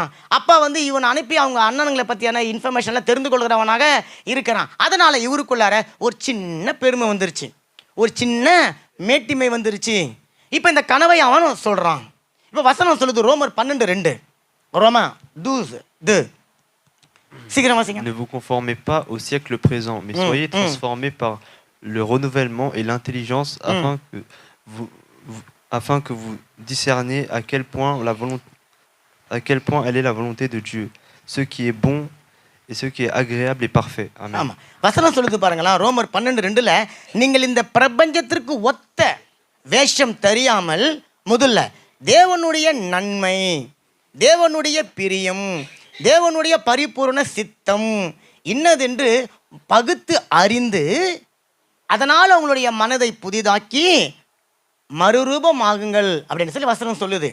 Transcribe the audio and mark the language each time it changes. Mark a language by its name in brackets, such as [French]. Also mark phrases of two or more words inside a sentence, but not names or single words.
[Tamil] அப்பா வந்து இவனை அனுப்பி அவங்க அண்ணனுங்களை பற்றியான இன்ஃபர்மேஷன்லாம் தெரிந்து கொள்கிறவனாக இருக்கிறான். அதனால் இவருக்குள்ளார ஒரு சின்ன பெருமை வந்துருச்சு, ஒரு சின்ன மேட்டிமை வந்துருச்சு. இப்போ இந்த கனவை அவன் சொல்கிறான். இப்போ வசனம் சொல்லுது ரோமர் 12:2. ரோமா தூஸ் து சீக்கிரம் வாசிங்க. [French] Ne vous conformez pas au siècle présent, mais soyez transformés par le renouvellement et l'intelligence afin que vous discerniez à quel point elle est la volonté de Dieu, ce qui est bon et ce qui est agréable et parfait. Amen. [Tamil] ஆமாம், வசனம் சொல்லுது பாருங்களா, ரோமர் 12:2. நீங்கள் இந்த பிரபஞ்சத்திற்கு ஒத்த வேஷம் தெரியாமல் முதல்ல தேவனுடைய நன்மை, தேவனுடைய பிரியம், தேவனுடைய பரிபூர்ண சித்தம் இன்னதென்று பகுத்து அறிந்து அதனால் உங்களுடைய மனதை புதிதாக்கி மறுரூபமாகுங்கள் அப்படின்னு சொல்லி வசனம் சொல்லுது.